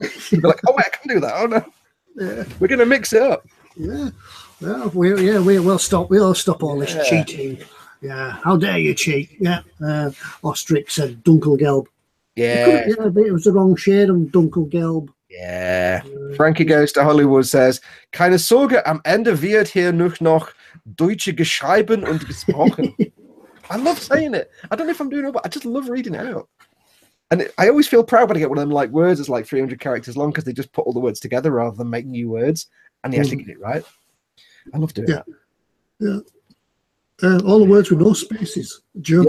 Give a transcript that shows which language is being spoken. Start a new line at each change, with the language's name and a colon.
English: You'll be like, oh wait, I can do that. Oh no. Yeah. We're gonna mix it up. Yeah. Well, we'll stop. We'll stop all this cheating. Yeah. How dare you cheat? Yeah. Ostrich said Dunkelgelb. Yeah. It was the wrong shade of Dunkelgelb. Yeah.
German: Frankie Goes to Hollywood says, keine Sorge, am Ende wird hier noch Deutsche geschrieben und gesprochen.
English: I love saying it. I don't know if I'm doing it, but I just love reading it out. And I always feel proud when I get one of them like words that's like 300 characters long because they just put all the words together rather than make new words and they actually get it right. I love doing that. Yeah. All the words with no spaces. German.